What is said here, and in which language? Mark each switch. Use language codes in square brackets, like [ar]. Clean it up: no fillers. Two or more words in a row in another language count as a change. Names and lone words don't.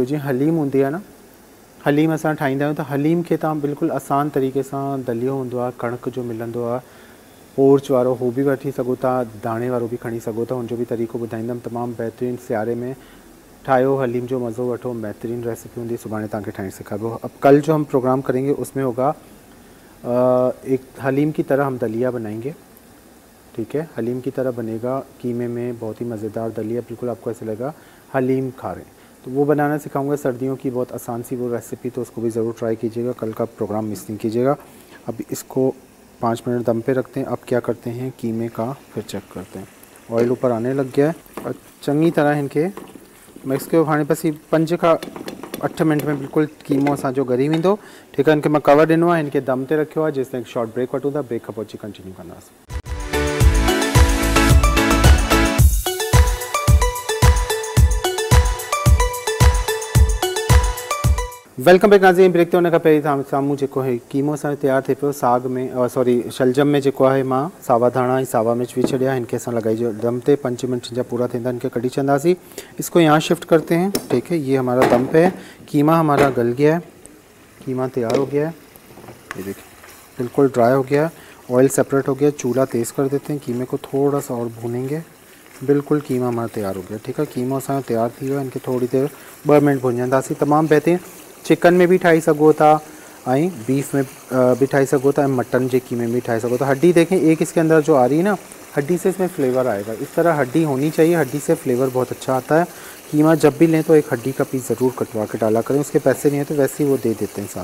[sd] जीअं हलीम हूंदी आहे न, हलीम असां ठाहींदा आहियूं त हलीम खे तव्हां बिल्कुलु आसान तरीक़े सां, दलियो हूंदो आहे कणिक जो मिलंदो आहे पोर्च वारो, उहो बि वठी सघो था, दाणे वारो बि खणी सघो था, हुनजो बि तरीक़ो ॿुधाईंदमि। तमामु बहितरीनु सियारे में ठाहियो, हलीम जो मज़ो वठो, [ur] بہترین ریسیپی ہوں گی. صبح تک [sd] ठाने सिखाबो। [ur] اب کل جو ہم پروگرام کریں گے اس میں ہوگا ایک حلیم کی طرح ہم دلیہ بنائیں گے، ٹھیک ہے. حلیم کی طرح بنے گا، قیمے میں بہت ہی مزیدار دلیہ، بالکل آپ کو ایسے لگے گا حلیم کھا رہے ہیں. تو وہ بنانا سکھاؤں گا، سردیوں کی بہت آسان سی وہ ریسیپی، تو اس کو بھی ضرور ٹرائی کیجیے گا. کل کا پروگرام مس نہیں کیجیے گا۔ اب اس کو 5 منٹ دم پہ رکھتے ہیں. اب کیا کرتے ہیں، قیمے کا پھر چیک کرتے ہیں۔ آئل اوپر آنے لگ گیا ہے [sd] और चंगी तरह इनके मिक्स कयो। हाणे बस 5 खां 8 मिनट में बिल्कुल कीमो असांजो ॻरी वेंदो, [ur] ٹھیک ہے. [sd] इनके मैं कवर ॾिनो आहे, इनके दम ते रखियो आहे। जेसिताईं [en] short break [sd] वठूं था, ब्रेक खां पोइ अची कंटिन्यू कंदासीं। [en] welcome back नाज़रीन। [sd] ब्रेक ते हुन खां पहिरीं तव्हां साम्हूं जेको आहे कीमो असांजो तैयार थिए पियो। साग में सॉरी शलजम में जेको आहे मां सावा धाणा ऐं सावा मिर्च विझी छॾिया, इनके असां लॻाई जो दम ते 5 मिनट जा पूरा थींदा, इनके कढी छॾंदासीं। [ur] اس کو یہاں شفٹ کرتے ہیں، ٹھیک ہے۔ یہ ہمارا دم پہ ہے، قیمہ ہمارا گل گیا ہے، قیمہ تیار ہو گیا ہے. یہ دیکھیے بالکل ڈرائی ہو گیا ہے, [en] oil separate [ur] ہو گیا. چولہا تیز کر دیتے ہیں، قیمے کو تھوڑا سا اور بھونیں گے۔ بالکل قیمہ ہمارا تیار ہو گیا، ٹھیک ہے. [sd] कीमा असांजो तैयार थी वियो, इनके थोड़ी देर 2 मिनट भुञंदासीं। तमामु बहितरीन चिकन में भी ठाई सको था, बीफ में भी ठाई सको था, मटन जे कीमे में भी ठाई सको था। [ur] ہڈی دیکھیں ایک اس کے اندر جو آ رہی ہے نا، ہڈی سے اس میں فلیور آئے گا. اس طرح ہڈی ہونی چاہیے، ہڈی سے فلیور بہت اچھا آتا ہے۔ قیمہ جب بھی لیں تو ایک ہڈی کا پیس ضرور کٹوا کے ڈالا کریں، اس کے پیسے نہیں ہے تو ویسے ہی وہ دے دیتے ہیں ساتھ.